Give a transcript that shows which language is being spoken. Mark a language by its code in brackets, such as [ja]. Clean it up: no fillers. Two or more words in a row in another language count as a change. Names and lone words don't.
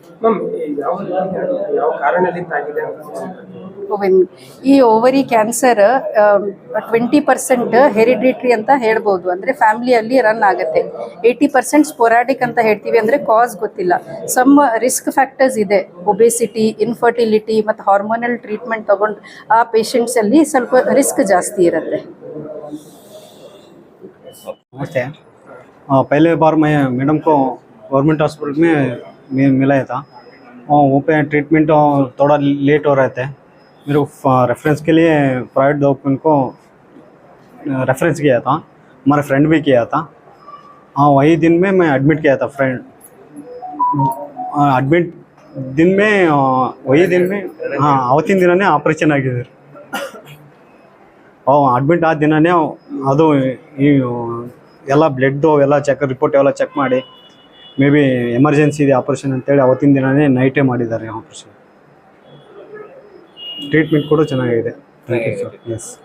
[kn] ಈ [en] ovary cancer [kn] 20% ಹೆರಿಡಿಟ್ರಿ ಅಂತ ಹೇಳ್ಬೋದು, ಅಂದರೆ ಫ್ಯಾಮಿಲಿಯಲ್ಲಿ ರನ್ ಆಗುತ್ತೆ. 80% ಸ್ಪೊರಾಡಿಕ್ ಅಂತ ಹೇಳ್ತೀವಿ, ಅಂದರೆ ಕಾಸ್ ಗೊತ್ತಿಲ್ಲ. [en] some risk factors [kn] ಇದೆ, ಒಬೆಸಿಟಿ, ಇನ್ಫರ್ಟಿಲಿಟಿ ಮತ್ತು [en] hormonal treatment [kn] ತೊಗೊಂಡು ಆ ಪೇಷಂಟ್ಸಲ್ಲಿ ಸ್ವಲ್ಪ ರಿಸ್ಕ್ ಜಾಸ್ತಿ ಇರುತ್ತೆ. [hi] नमस्ते। पहले बार मैं मैडम को [en] government hospital [hi] में मिलाया था। वो पे ट्रीटमेंट थोड़ा लेट हो रहे थे। मेरे को रेफरेंस के लिए [en] private doctor [hi] को रेफरेंस किया था, हमारे फ्रेंड भी किया था। हाँ, वही दिन में मैं एडमिट किया था फ्रेंड। [kn] ಅಡ್ಮಿಟ್ [hi] दिन में वही दिन में हाँ [kn] ಅವತ್ತಿನ ದಿನನೇ ಆಪ್ರೇಷನ್ ಆಗಿದೆ ಅಡ್ಮಿಟ್ ಆದ ದಿನನೇ ಅದು ಈ ಎಲ್ಲ ಬ್ಲಡ್ಡು ಎಲ್ಲ ರಿಪೋರ್ಟ್ ಎಲ್ಲ ಚೆಕ್ ಮಾಡಿ [en] may be emergency [kn] ಇದೆ ಆಪ್ರೇಷನ್ ಅಂತೇಳಿ ಅವತ್ತಿನ ದಿನನೇ ನೈಟೇ ಮಾಡಿದ್ದಾರೆ ಆಪ್ರೇಷನ್. ಟ್ರೀಟ್ಮೆಂಟ್ ಕೂಡ ಚೆನ್ನಾಗಿದೆ. [en] thank you sir. [kn] ಎಸ್